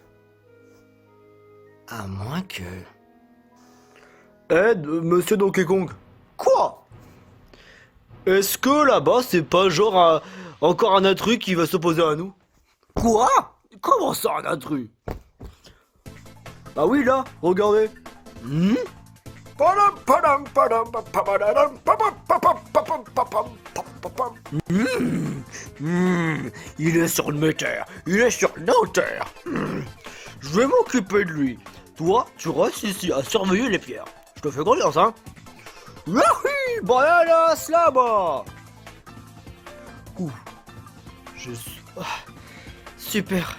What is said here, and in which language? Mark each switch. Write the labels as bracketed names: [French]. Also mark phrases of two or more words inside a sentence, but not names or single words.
[French] À moins que... Monsieur Donkey Kong. Quoi? Est-ce que là-bas, c'est pas genre encore un intrus qui va s'opposer à nous? Quoi? Comment ça, un intrus? Bah oui, là, regardez. Padam, padam, padam, papadadam, papam, papam, papam, papam, papam. Il est sur mes terres. Il est sur nos terres. Je vais m'occuper de lui. Toi, tu restes ici à surveiller les pierres. Je te fais confiance, hein? Yahi, bananas là-bas. Super.